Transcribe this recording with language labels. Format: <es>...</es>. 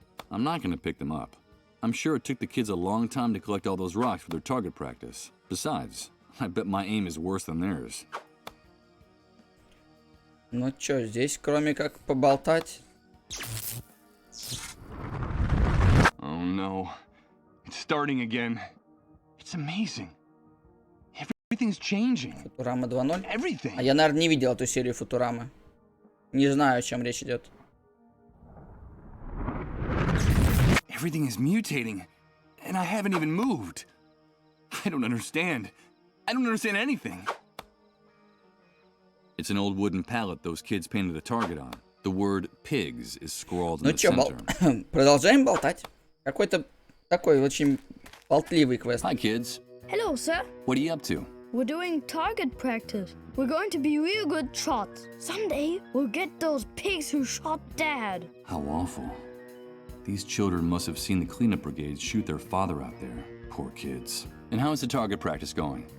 <en>I'm not going to pick them up. I'm sure it took the kids a long time to collect all those rocks for their target practice. Besides, I bet my aim is worse than theirs.</en> <ru>Ну чё, здесь кроме как поболтать?</ru> <en>Oh no. It's starting again. It's amazing. Everything's changing.</en> <ru>Футурама 2.0?</ru> <en>Everything.</en> <ru>А я, наверное, не видел эту серию Футурамы. Не знаю, о чем речь идет.</ru> <en>Everything is mutating, and I haven't even moved. I don't understand. I don't understand anything. It's an old wooden pallet those kids painted a target on. The word pigs is scrawled in the center.</en> <ru>Продолжаем болтать. Какой-то такой очень болтливый квест.</ru> <en>Hi, kids. Hello, sir. What are you up to? We're doing target practice. We're going to be real good shots. Someday, we'll get those pigs who shot Dad. How awful. These children must have seen the cleanup brigades shoot their father out there. Poor kids. And how is the target practice going?</en>